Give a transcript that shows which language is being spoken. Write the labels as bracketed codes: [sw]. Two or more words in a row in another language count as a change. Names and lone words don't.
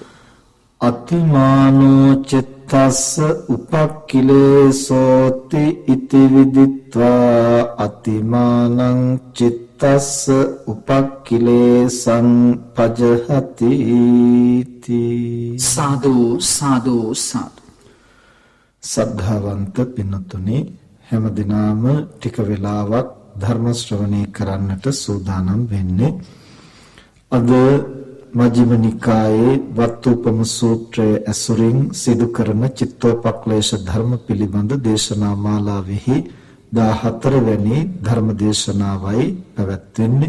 [pi] අතිමානෝ චිත්තස්ස උපක්ඛිලේසෝති ඉති විදිත්වා අතිමානං චිත්තස්ස උපක්ඛිලේසං පජහති [si] සාදු සාදු සාදු සද්ධාවන්ත පින්නතුනි හැම දිනම ටික වෙලාවක් ධර්ම ශ්‍රවණය කරන්නට සූදානම් වෙන්නේ අද මජ්ක්‍ධිම නිකායේ වත්තුපම සූත්‍රයේ ඇසුරින් සිදු කරන චිත්තෝපක්ලේශ ධර්ම පිළිබඳ දේශනා මාලාවෙහි 14 වැනි ධර්ම දේශනාවයි පැවැත්වෙන්නේ.